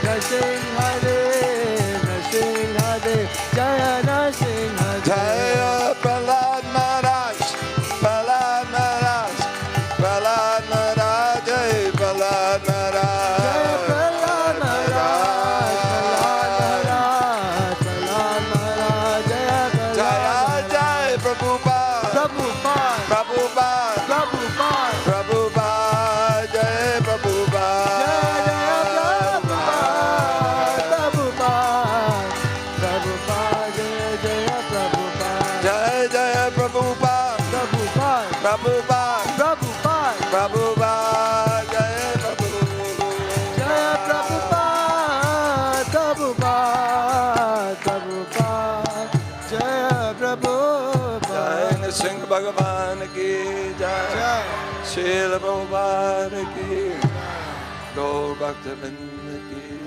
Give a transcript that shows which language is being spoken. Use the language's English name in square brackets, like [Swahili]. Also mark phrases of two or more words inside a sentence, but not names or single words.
[Sanskrit] Jaya Narsimha Jaya Prahlad Maharaj, Prahlad Maharaj, Prahlad Maharaj, Jai Prahlad Maharaj. Jaya Prahlad Maharaj, Prahlad Maharaj, Jaya Prahlad Jaya Jai Prabhupada, Prabhupada, Prabhupada, Prabhupada, Prabhupada, Jai Prabhupada. Jaya Prabhupada, Prabhupada, Jaya Prabhupada, Jai Jaya Prabhupada, Prabhupada, Prabhupada, Prabhupada, Prabhupada, Jai Prabhupada. Jaya Prabhupada, Prabhupada, Prabhupada, Jaya Prabhupada. [Hindi] जय सिंह भगवान की जय, श्रीला प्रभुपाद की, गौर भक्तविन्द की.